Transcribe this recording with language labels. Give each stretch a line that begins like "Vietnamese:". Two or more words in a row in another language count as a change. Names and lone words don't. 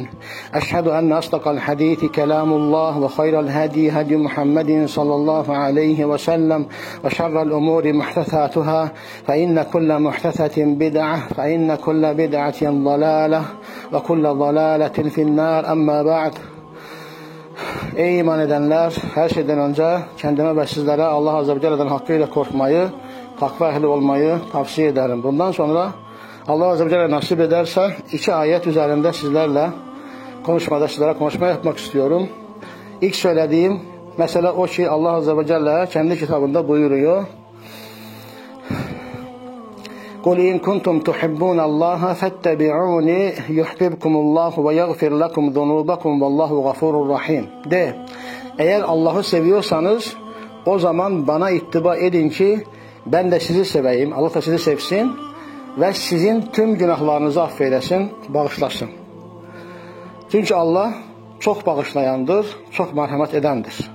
Arabic: أشهد أن أصدق الحديث كلام الله وخير الهدي هدي محمد صلى الله عليه وسلم وشر الأمور محدثاتها فإن كل محدثة بدعة فإن كل بدعة ضلالة وكل ضلالة في النار. أما بعد.
Turkish: Ey iman edenler, her şeyden önce kendime ve sizlere
Arabic: الله عز وجل'den
Turkish: hakkıyla korkmayı, takva ehli olmayı tavsiye ederim. Bundan sonra
Arabic: الله عز وجل
Turkish: nasip ederse iki ayet üzerinde sizlere konuşma yapmak istiyorum. İlk söylediğim mesele o ki
Arabic: الله عز وجل
Turkish: kendi kitabında buyuruyor.
Arabic: قُلْ اِنْ كُنْتُمْ تُحِبُّونَ اللّٰهَ فَاتَّبِعُونِ يُحْبِبْكُمُ اللّٰهُ وَيَغْفِرْ لَكُمْ ذُنُوبَكُمْ وَاللّٰهُ غَفُورٌ رَحِيمٌ.
Turkish: De, eğer Allah'ı seviyorsanız o zaman bana ittiba edin ki ben de sizi seveyim, Allah da sizi sevsin ve sizin tüm günahlarınızı affeylesin, bağışlasın. Çünkü Allah çok bağışlayandır, çok merhamet edendir.